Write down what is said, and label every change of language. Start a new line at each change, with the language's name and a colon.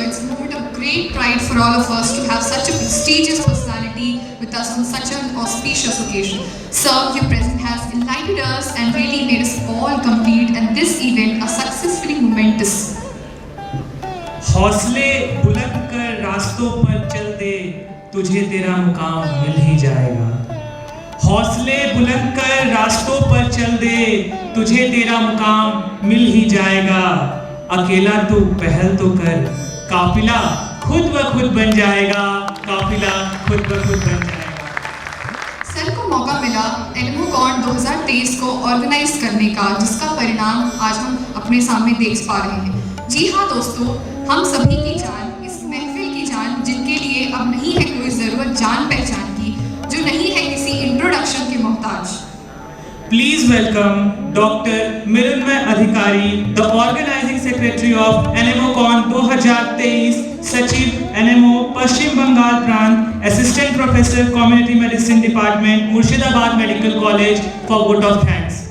English: It's a moment of great pride for all of us to have such a prestigious personality with us on such an auspicious occasion. Sir, your presence has enlightened us and really made us all complete and this event a successfully momentous.
Hindi: हौसले बुलंद कर रास्तों पर चल दे, तुझे तेरा मुकाम मिल ही जाएगा। हौसले बुलंद कर रास्तों पर चल दे, तुझे तेरा मुकाम मिल ही जाएगा। अकेला तू पहल तो कर, काफिला खुद ब खुद बन जाएगा, काफिला खुद ब खुद बन जाएगा। सर को मौका मिला एनएमओकॉन 2023 को ऑर्गेनाइज करने का, जिसका परिणाम आज हम अपने सामने देख पा रहे हैं। जी हाँ दोस्तों, हम सभी की जान, इस महफिल की जान, जिनके लिए अब नहीं है कोई ज़रूरत जान पहचान की, जो नहीं है किसी इंट्रोडक्शन के मोहताज।
English: Please welcome Dr. Mrunmay Adhikari, the organizing secretary of NMOCon 2023, Sachiv NMO Paschim Bengal Prant, Assistant Professor Community Medicine Department, Murshidabad Medical College, for vote of thanks.